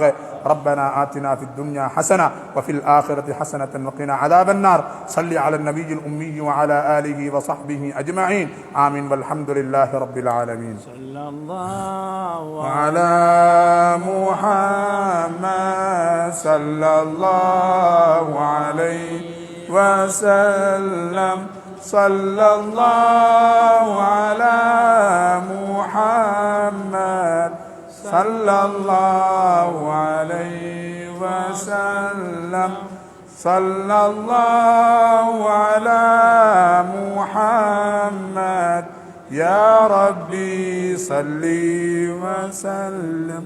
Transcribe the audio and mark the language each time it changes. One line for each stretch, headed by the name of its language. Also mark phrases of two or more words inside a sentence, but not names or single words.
Arabic: ربنا آتنا في الدنيا حسنة وفي الآخرة حسنة وقنا عذاب النار. صل على النبي الأمي وعلى آله وصحبه أجمعين. آمين والحمد لله رب العالمين. صلى الله على محمد صلى الله عليه وسلم. صلى الله على محمد صلى الله عليه وسلم. صلى الله على محمد يا ربي صل وسلم.